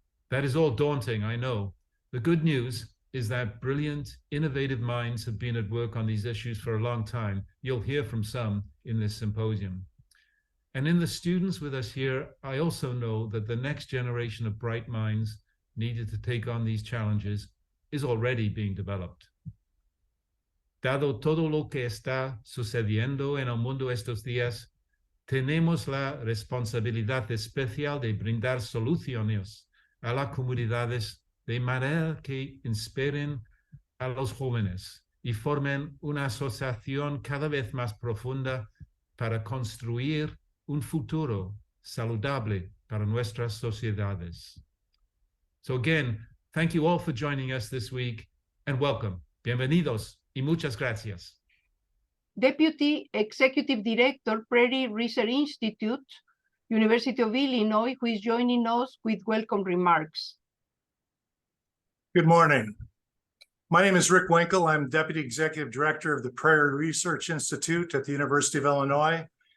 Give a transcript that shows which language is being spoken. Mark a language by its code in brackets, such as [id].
[en] That is all daunting, I know. The good news is that brilliant, innovative minds have been at work on these issues for a long time. You'll hear from some in this symposium. And in the students with us here, I also know that the next generation of bright minds needed to take on these challenges is already being developed. [es] Dado todo lo que está sucediendo en el mundo estos días, tenemos la responsabilidad especial de brindar soluciones a las comunidades de manera que inspiren a los jóvenes y formen una asociación cada vez más profunda para construir un futuro saludable para nuestras sociedades. [en] So again, thank you all for joining us this week and welcome. [es] Bienvenidos y muchas gracias. [en] Deputy Executive Director, Prairie Research Institute, University of Illinois, who is joining us with welcome remarks. Good morning. My name is Rick Winkle. I'm Deputy Executive Director of the Prairie Research Institute at the University of Illinois.